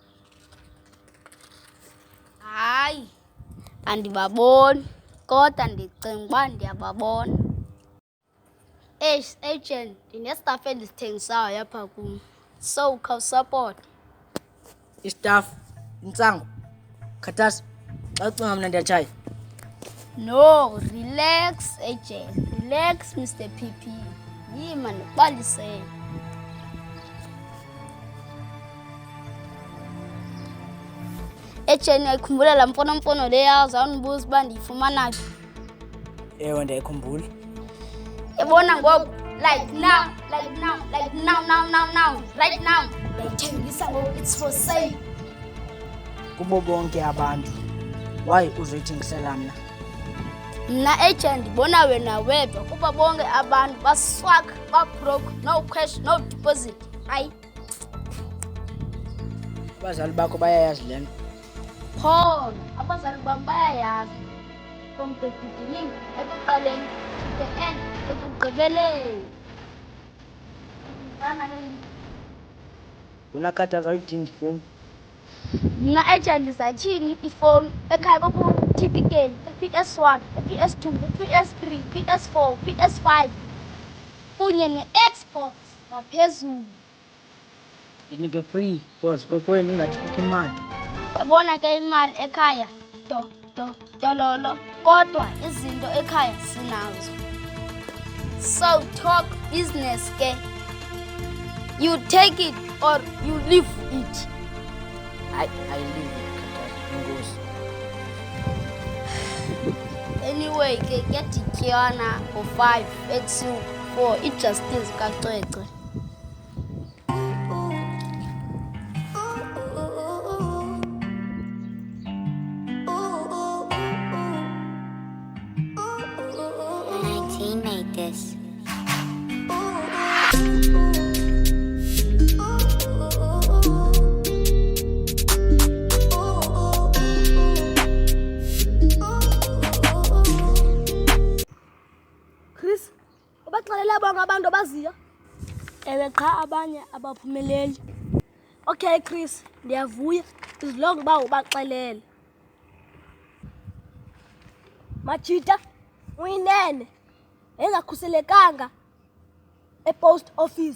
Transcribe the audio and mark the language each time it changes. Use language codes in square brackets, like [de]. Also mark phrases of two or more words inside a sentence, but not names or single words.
[xh] Hayi andibaboni kodwa ndicinga uba ndiyababona. Agent, ndinestaff endisithengisayo apha kum. So khawusupport. Istaff, intsangu, khathasi, xa ucinga mna ndiyatshaya. [en] No, relax agent. Relax Mr. PP. [xh] Yima ndibalisele. Agent, uyayikhumbula laa mfonomfono leya zawundibuza uba ndiyifumana phi? Ewe ndiyayikhumbula. Yabona ngoku [en] like now right now [xh] ndiyayithengisa ngoku, [en] it's for sale. [xh] Kubo bonke abantu. Why uzoyithengisela mna? Mna agent ndibona wena wedwa kuba bonke abantu baswak, babroke, [en] no cash, no deposit. [xh] Hayi Abazali bakho bayayazi le nto. khona abazali bam bayayazi [en] from the beginning, [xh] ekuqaleni [en] to the end, [xh] ekugqibeleni. Unakhathaza uyidinga ifowuni. Mna agent ndizathini ifowuni ekhaya kukho typical PS1, PS2, PS3, PS4, PS5 kunye ne-Xbox ngaphezulu. Ndinike free because kokwenu ingathiphi imali. Yabona ke imali ekhaya dololo kodwa izinto ekhaya sinazo. [en] So talk business ke. You take it or you leave it. I leave it, [xh] khathasi, ingozi. Anyway ke kuyadityana ngo-5 ebusuku for ijustice kacwecwe. [en] Made this. [xh] Chris, ubaxelela bonke abantu abaziyo? Ewe qha abanye abaphumeleli. Okay Chris, ndiyavuya izilongo uba ubaxelele. Majita uyinene engakhuselekanga e-post office.